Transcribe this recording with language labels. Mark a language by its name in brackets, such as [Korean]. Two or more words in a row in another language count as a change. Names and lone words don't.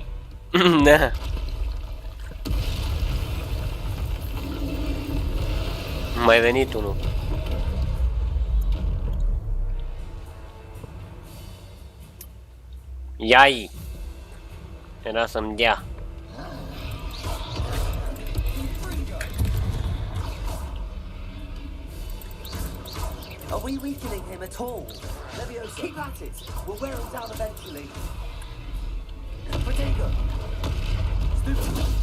[Romanian] Da. Mai venit unul. Ia-i. Era să-mi dea. [English] Are we weakening him at all? Leviosa, keep at it. We'll wear him down eventually. Protego. Stupid.